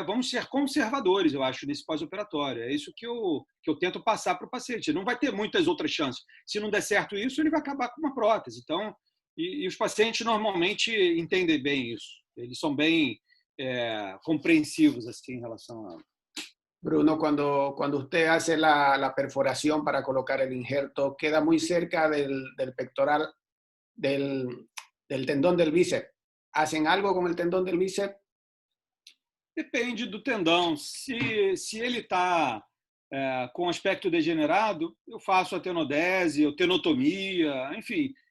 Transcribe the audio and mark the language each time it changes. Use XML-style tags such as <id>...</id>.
<pt>Vamos ser conservadores, eu acho, nesse pós-operatório. É isso que eu tento passar para o paciente. Não vai ter muitas outras chances. Se não der certo isso, ele vai acabar com uma prótese. Então, e os pacientes normalmente entendem bem isso. Eles são bem compreensivos assim, em relação a...</pt> <es>Bruno, cuando usted hace la perforación para colocar el injerto, queda muy cerca del pectoral, del tendón del bíceps. ¿Hacen algo con el tendón del bíceps?</es> <pt>Depende do tendão. Se ele está com aspecto degenerado, eu faço a tenodese, ou tenotomia, enfim.</pt>